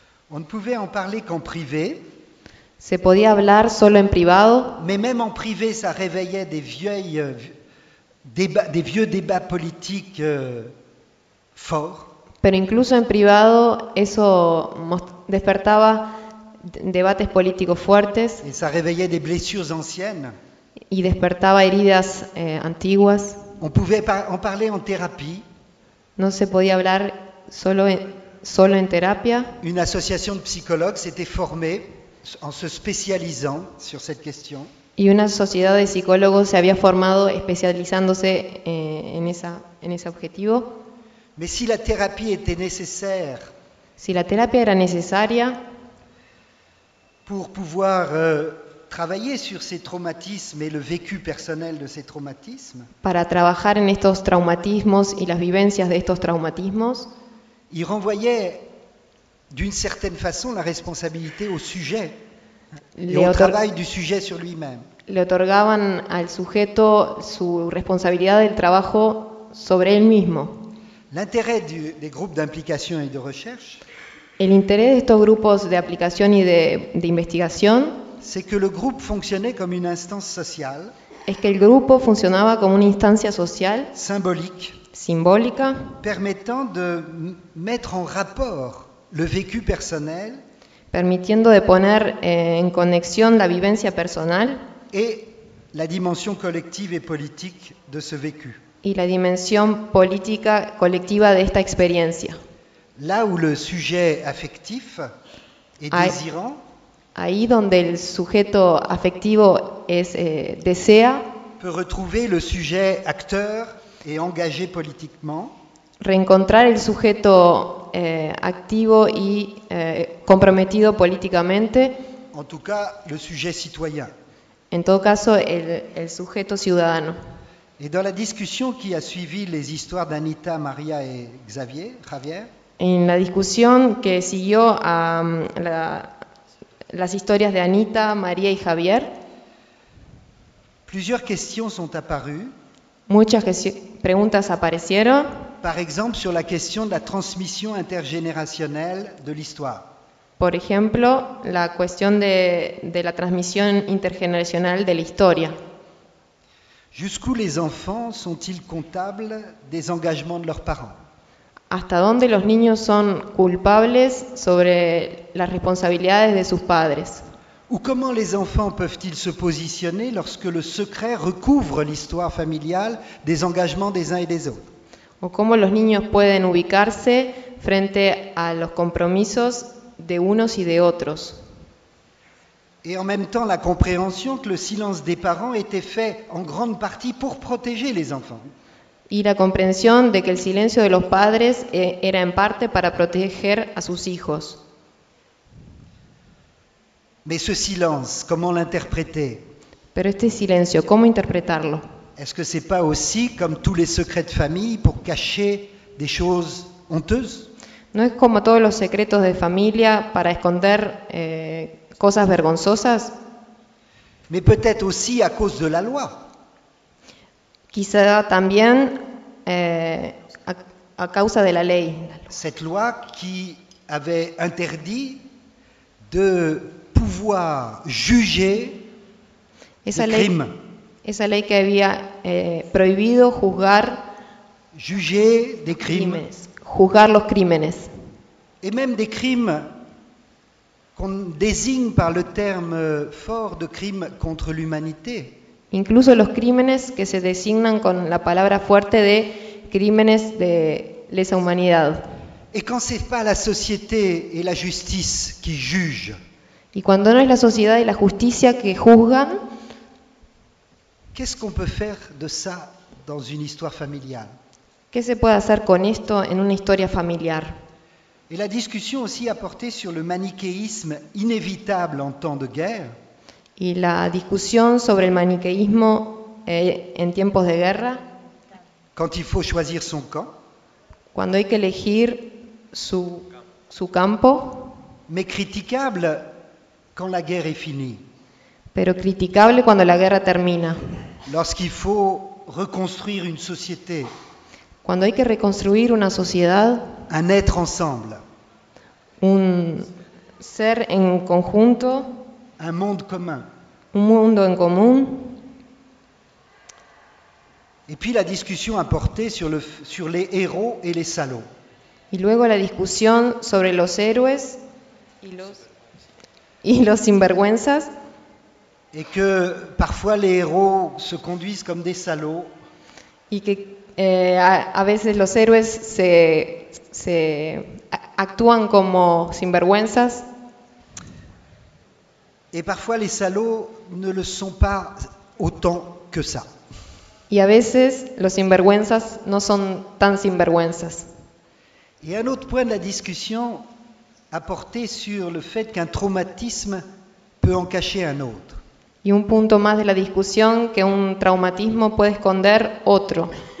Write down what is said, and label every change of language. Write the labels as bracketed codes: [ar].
[fr] On ne pouvait en parler qu'en privé. [es] Se podía hablar solo en privado. [fr] Mais même en privé, ça réveillait des vieux débats politiques forts. [es] Pero incluso en privado, eso despertaba debates políticos fuertes. [fr] Et ça réveillait des blessures anciennes. [es] Y despertaba heridas antiguas. [fr] On pouvait en parler en thérapie. [es] No se podía hablar solo en terapia. [fr] Une association de psychologues s'était formée. En se spécialisant sur cette question. [es] Y una sociedad de psicólogos se había formado especializándose en ese objetivo. [fr] Mais si la thérapie était nécessaire. [es] Si la terapia era necesaria. [fr] Pour pouvoir travailler sur ces traumatismes et le vécu personnel de ces traumatismes. [es] Para trabajar en estos traumatismos y las vivencias de estos traumatismos. [fr] Y renvoyait d'une certaine façon la responsabilité au sujet et au travail du sujet sur lui-même. [es] Le otorgaban al sujeto su responsabilidad del trabajo sobre él mismo. [fr] L'intérêt des groupes d'implication et de recherche. [es] El interés de estos grupos de aplicación y de investigación. [fr] C'est que le groupe fonctionnait comme une instance sociale. [es] Es que el grupo funcionaba como una instancia social. [fr] Symbolique. [es] Simbólica. [fr] Permettant de mettre en rapport le vécu personnel, [es] permitiendo de poner en conexión la vivencia personal [fr] et la dimension collective et politique de ce vécu. [es] Y la dimensión política colectiva de esta experiencia. [fr] Là où le sujet affectif est désirant, [es] ahí donde el sujeto afectivo es desea, [fr] peut retrouver le sujet acteur et engagé politiquement. [es] Reencontrar el sujeto activo y comprometido políticamente. [fr] En tout cas, le sujet citoyen. [es] En todo caso, el sujeto ciudadano. [fr] Et dans la discussion qui a suivi les histoires d'Anita, María y Javier. [es] En la discusión que siguió a las historias de Anita, María y Javier. [fr] Plusieurs questions sont apparues. [es] Muchas preguntas aparecieron. [fr] Par exemple sur la question de la transmission intergénérationnelle de l'histoire. [es] Por ejemplo, la cuestión de la transmisión intergeneracional de la historia. [fr] Jusqu'où les enfants sont-ils comptables des engagements de leurs parents? [es] ¿Hasta dónde los niños son culpables sobre las responsabilidades de sus padres? [fr] Ou comment les enfants peuvent-ils se positionner lorsque le secret recouvre l'histoire familiale des engagements des uns et des autres? [es] O cómo los niños pueden ubicarse frente a los compromisos de unos y de otros. [fr] Et en même temps la compréhension que le silence des parents était fait en grande partie pour protéger les enfants. [es] Y la comprensión de que el silencio de los padres era en parte para proteger a sus hijos. [fr] Mais ce silence, comment l'interpréter? [es] Pero este silencio, ¿cómo interpretarlo? [fr] Est-ce que c'est pas aussi comme tous les secrets de famille pour cacher des choses honteuses? [es] ¿No es como todos los secretos de familia para esconder cosas vergonzosas? [fr] Mais peut-être aussi à cause de la loi. [es] Quizá también a causa de la ley. [fr] Cette loi qui avait interdit de pouvoir juger [es] esa ley, crime. Esa ley que había prohibido juzgar [fr] juger des crimes, [es] juzgar los crímenes. [fr] Et même des crimes qu'on désigne par le terme fort de crime contre l'humanité. [es] Incluso los crímenes que se designan con la palabra fuerte de crímenes de lesa humanidad. [fr] Et quand c'est pas la société et la justice qui jugent. [es] Y cuando no es la sociedad y la justicia que juzgan. [fr] Qu'est-ce qu'on peut faire de ça dans une histoire familiale? [es] ¿Qué se puede hacer con esto en una historia familiar? [fr] Et la discussion aussi a porté sur le manichéisme inévitable en temps de guerre. [es] Y la discusión sobre el maniqueísmo en tiempos de guerra. [fr] Quand il faut choisir son camp. [es] Cuando hay que elegir su campo. [fr] Mais critiquable quand la guerre est finie. [es] Pero criticable cuando la guerra termina. [fr] Lorsqu'il faut reconstruire une société. [es] Cuando hay que reconstruir una sociedad. [fr] Un être ensemble. [es] Un ser en conjunto. [fr] Un monde commun. [es] Un mundo en común. [fr] Et puis la discussion a porté sur les héros et les salauds. [es] Y luego la discusión sobre los héroes y los sinvergüenzas. [fr] Et que parfois les héros se conduisent comme des salauds. [es] Y que a veces los héroes se actúan como sinvergüenzas. [fr] Et parfois les salauds ne le sont pas autant que ça. [es] Y a veces los sinvergüenzas no son tan sinvergüenzas. [fr] Et un autre point de la discussion a porté sur le fait qu'un traumatisme peut en cacher un autre. [es] Y un punto más de la discusión que un traumatismo puede esconder otro.